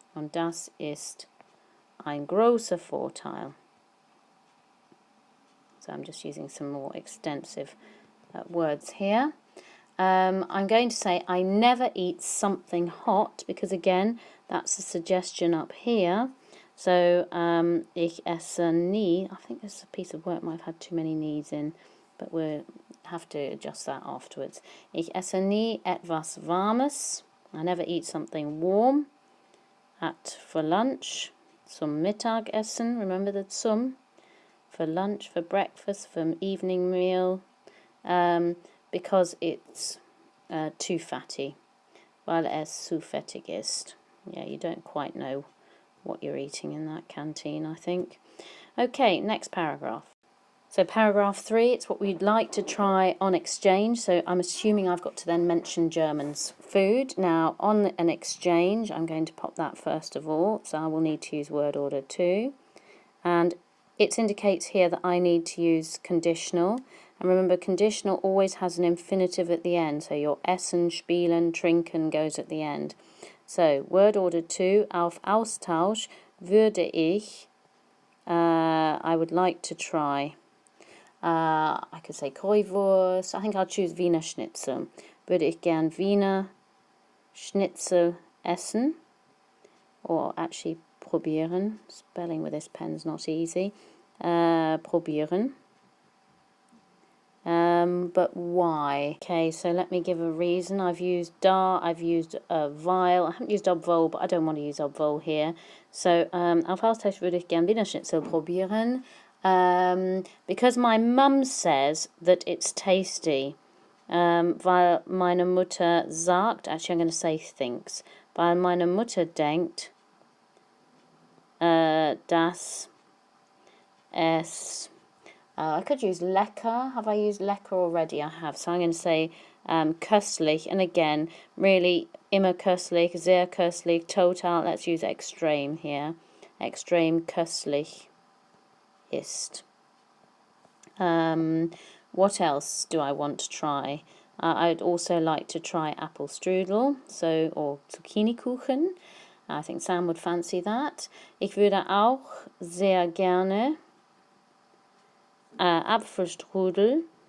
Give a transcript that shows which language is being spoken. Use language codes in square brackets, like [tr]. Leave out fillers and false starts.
[de] Und das ist ein großer Vorteil. [en] So I'm just using some more extensive words here. I'm going to say I never eat something hot, because again, that's a suggestion up here. [de] So ich esse nie, [en] I think this piece of work might have had too many ne's in, but we'll have to adjust that afterwards. [de] Ich esse nie etwas Warmes. [en] I never eat something warm. For lunch, [de] zum Mittagessen, [en] remember the zum? For lunch, for breakfast, for evening meal, because it's too fatty. [de] Weil es zu fettig ist. [en] Yeah, you don't quite know what you're eating in that canteen, I think. Okay, next paragraph. So paragraph 3, it's what we'd like to try on exchange. So I'm assuming I've got to then mention German's food. Now, on an exchange, I'm going to pop that first of all. So I will need to use word order 2. And it indicates here that I need to use conditional. And remember, conditional always has an infinitive at the end. So your essen, spielen, trinken goes at the end. So, word order 2, [de] auf Austausch würde ich, [en] I would like to try. I could say Currywurst. I think I'll choose Wiener Schnitzel. [de] Würde ich gern Wiener Schnitzel essen. [en] Or actually probieren. Spelling with this pen's not easy. Probieren. but why? Okay, so let me give a reason. I've used da, I've used weil. I haven't used obwohl, but I don't want to use obwohl here. [de] So, auf Austausch würde ich gern Wiener Schnitzel probieren. [en] Because my mum says that it's tasty. [de] Weil meine Mutter sagt, [en] actually I'm going to say thinks, [de] weil meine Mutter denkt, dass es, [en] I could use [de] lecker. [en] Have I used lecker already? I have. So I'm going to say köstlich. And again, really, [de] immer köstlich, sehr köstlich, [en] total. Let's use extreme here. [de] Extreme köstlich ist. [en] What else do I want to try? I'd also like to try apple strudel, or Zucchini-Kuchen. I think Sam would fancy that. [de] Ich würde auch sehr gerne Apfelstrudel.